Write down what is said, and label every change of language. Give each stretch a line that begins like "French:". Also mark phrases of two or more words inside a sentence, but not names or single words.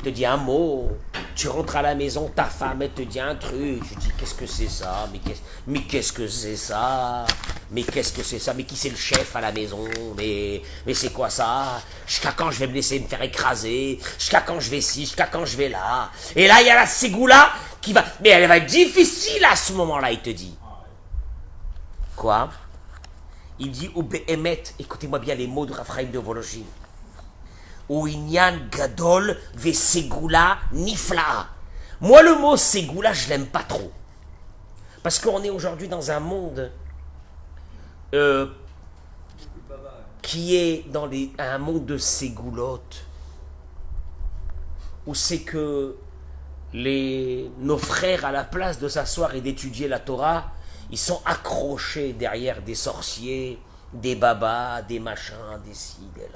French: te dit un mot, tu rentres à la maison, ta femme elle te dit un truc, tu dis qu'est-ce que c'est ça, mais qu'est-ce que c'est ça, mais qu'est-ce que c'est ça, mais qui c'est le chef à la maison, mais c'est quoi ça, jusqu'à quand je vais me laisser me faire écraser, jusqu'à quand je vais ci, jusqu'à quand je vais là, et là il y a la ségoula qui va, mais elle va être difficile à ce moment-là, il te dit. Quoi? Il dit,
Hebrew: ובאמת,
French: écoutez-moi bien les mots de Rav Chaim de Vologine.
Hebrew: והוא עניין גדול וסגולה נפלאה.
French: Moi, le mot ségoula, je l'aime pas trop. Parce qu'on est aujourd'hui dans un monde qui est dans un monde de ségoulottes, où c'est que nos frères, à la place de s'asseoir et d'étudier la Torah, ils sont accrochés derrière des sorciers, des babas, des machins, des ci, des là.